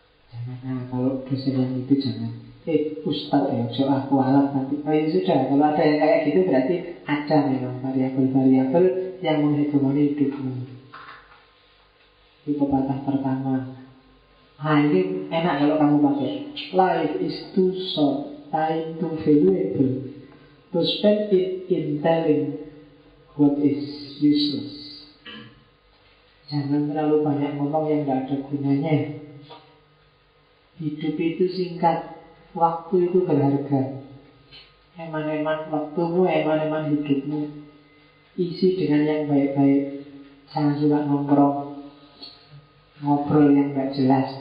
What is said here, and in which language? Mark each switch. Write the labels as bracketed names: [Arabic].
[Indonesian] Jangan, kalau dosen yang itu jangan. Ustadz ya, so aku alat nanti. Oh ya sudah, kalau ada yang kayak gitu berarti ada memang variabel-variabel yang menghegemoni hidupmu. Itu pepatah pertama. Nah ini enak kalau kamu pakai. [English] Life is too short, time too valuable to spend it in telling what is useless. [Indonesian] Jangan terlalu banyak ngomong yang gak ada gunanya. Hidup itu singkat, waktu itu berharga. Eman-eman waktumu, eman-eman hidupmu, isi dengan yang baik-baik. Jangan suka nongkrong, ngobrol yang gak jelas.